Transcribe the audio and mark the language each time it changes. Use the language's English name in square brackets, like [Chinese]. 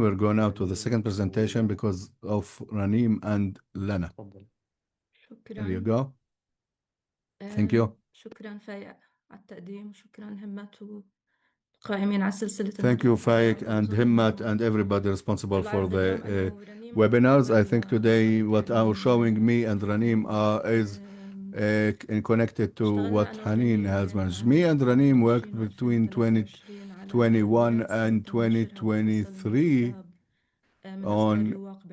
[English] We're going now to the second presentation because of Ranim and Lena. There you go. Thank you. [Arabic] شكرا فايق على التقديم، شكرا همت وقائمين على سلسلة. [English] Thank you, Faik and Himmat and everybody responsible for the webinars. I think today what I'm showing me and Ranim is connected to what Haneen has managed. Me and Ranim worked between 2021 and 2023 on